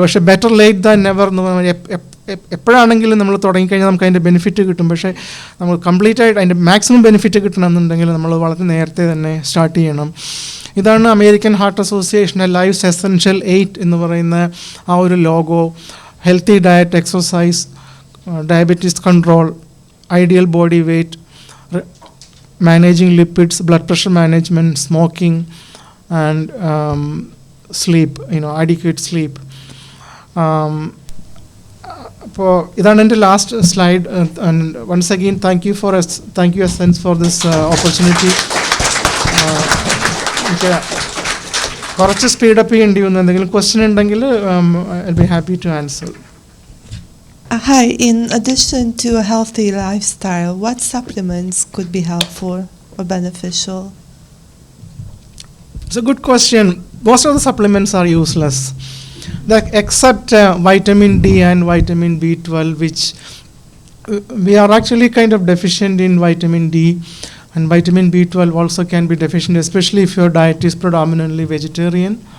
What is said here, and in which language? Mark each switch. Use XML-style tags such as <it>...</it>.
<ml>പക്ഷേ</ml> <en>better late than never</en> <ml>എന്ന് പറഞ്ഞാൽ എപ്പോഴാണെങ്കിലും നമ്മൾ തുടങ്ങിക്കഴിഞ്ഞാൽ നമുക്ക് അതിൻ്റെ ബെനിഫിറ്റ് കിട്ടും. പക്ഷേ നമ്മൾ കംപ്ലീറ്റ് ആയിട്ട് അതിൻ്റെ മാക്സിമം ബെനിഫിറ്റ് കിട്ടണമെന്നുണ്ടെങ്കിൽ നമ്മൾ വളരെ നേരത്തെ തന്നെ സ്റ്റാർട്ട് ചെയ്യണം. ഇതാണ് അമേരിക്കൻ ഹാർട്ട് അസോസിയേഷൻ്റെ ലൈഫ്സ് എസെൻഷ്യൽ 8 എന്ന് പറയുന്ന ആ ഒരു logo.</ml> <en>Healthy diet, exercise, diabetes control, ideal body weight, managing lipids, blood pressure management, smoking, and sleep, adequate sleep.</en> <ml>അപ്പോൾ ഇതാണ് എൻ്റെ last slide.</ml> <en>And once again, thank you Essence for this opportunity.</en> <ml>എനിക്ക് കുറച്ച് speed up ചെയ്യേണ്ടി വന്നു. എന്തെങ്കിലും question ഉണ്ടെങ്കിൽ</ml> <en>I'll be happy to answer. Hi, in addition to a healthy lifestyle, what supplements could be helpful or beneficial? It's a good question. Most of the supplements are useless, except vitamin D and vitamin B12, which we are actually kind of deficient in vitamin D, and vitamin B12 also can be deficient, especially if your diet is predominantly vegetarian.</en>